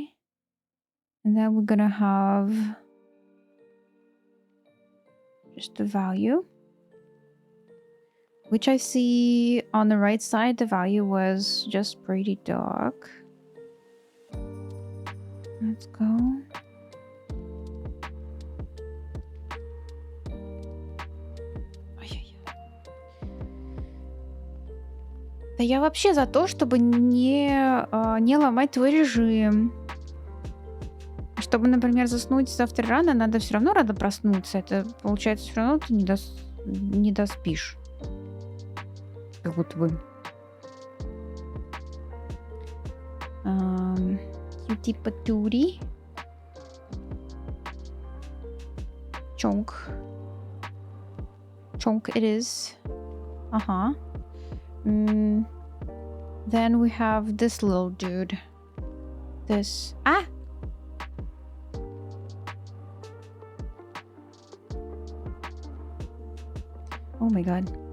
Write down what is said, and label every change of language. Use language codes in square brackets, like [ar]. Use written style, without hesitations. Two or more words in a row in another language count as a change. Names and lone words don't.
[en] And then we're gonna have just the value. Which I see on the right side, the value was just pretty dark. Let's go. [ru] Да я вообще за то, чтобы не ломать твой режим. Чтобы, например, заснуть завтра рано, надо все равно рано проснуться. Это получается, все равно ты не доспишь. Как будто бы. [en] Cutie patootie. Chonk. Chonk it is. Uh-huh. Then we have this little dude. This. Ah! Oh my god.